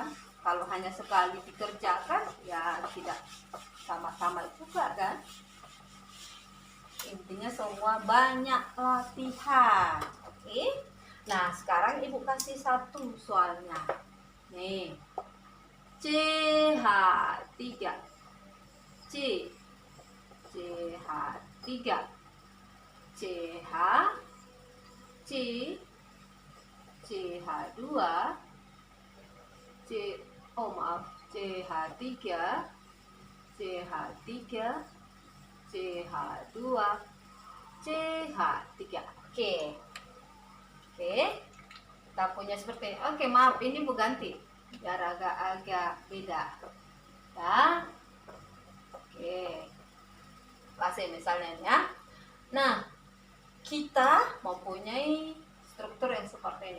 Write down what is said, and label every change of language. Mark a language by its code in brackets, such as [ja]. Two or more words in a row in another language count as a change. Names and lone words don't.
[id] Kalau hanya sekali dikerjakan, ya tidak sama-sama juga kan. Intinya semua banyak latihan. Oke. Nah, sekarang ibu kasih satu soalnya. Nih. CH3. CH3. CH C CH2 CH3 CH3 CH2 CH3. Oke, kita punya seperti ini. Oke, maaf ini Bu ganti biar agak beda ya. Oke, kasih misalnya ya. Nah, kita mempunyai struktur yang seperti ini.